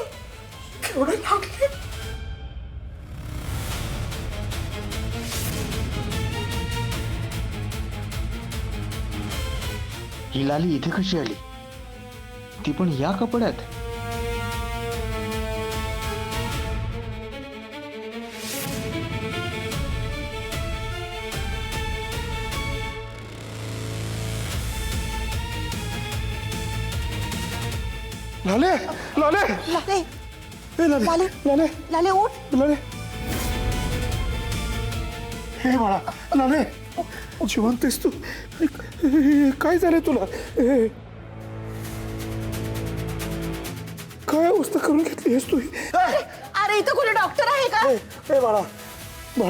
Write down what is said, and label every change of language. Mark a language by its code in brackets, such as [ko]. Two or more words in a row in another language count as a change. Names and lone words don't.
[mr] केवढं लागले. ही लाली इथे कशी आली? ती पण या कपड्यात? लाले लाले लाले लाले लाले लाले उठ लाले. हे बाळा लाले, जिवंत आहेस तू? काय झालं तुला? काय अवस्था करून घेतली आहेस तू? अरे इथं कोणी डॉक्टर आहे का? हे बाळा बाळा.